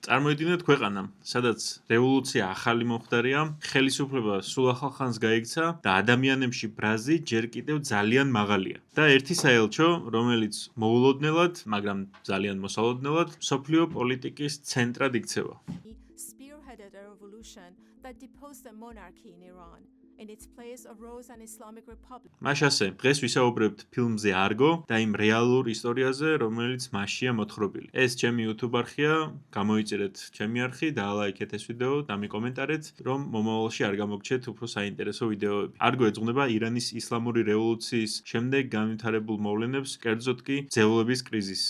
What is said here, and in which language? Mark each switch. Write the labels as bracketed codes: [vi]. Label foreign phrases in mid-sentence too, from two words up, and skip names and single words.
[ka] წარმოიდგინეთ ქვეყანა, სადაც რევოლუცია ახალი მომხდარია, ხელისუფლება სულ ახალ ხანს გაიქცა და ადამიანებში ბრაზი ჯერ კიდევ ძალიან მაღალია. და ერთი საელჩო, რომელიც მოულოდნელად, მაგრამ ძალიან მოსალოდნელად, მსოფლიო პოლიტიკის ცენტრად იქცევა. [en] Spearheaded a revolution that deposed the monarchy in Iran. In its place arose an Islamic Republic. [ka] მაშასე, დღეს ვისაუბრებთ ფილმზე Argo და იმ რეალურ ისტორიაზე, რომელიც მასშია მოთხრობილი. ეს ჩემი YouTube არხია, გამოიწერეთ ჩემი არხი, დაალაიქეთ ეს ვიდეო და მიკომენტარეთ, რომ მომავალში არ გამოგჩეთ უფრო საინტერესო ვიდეოები. Argo ეძღვნება ირანის ისლამური რევოლუციის შემდეგ განვითარებულ მოვლენებს, კერძოდ კი ძევლების კრიზისს.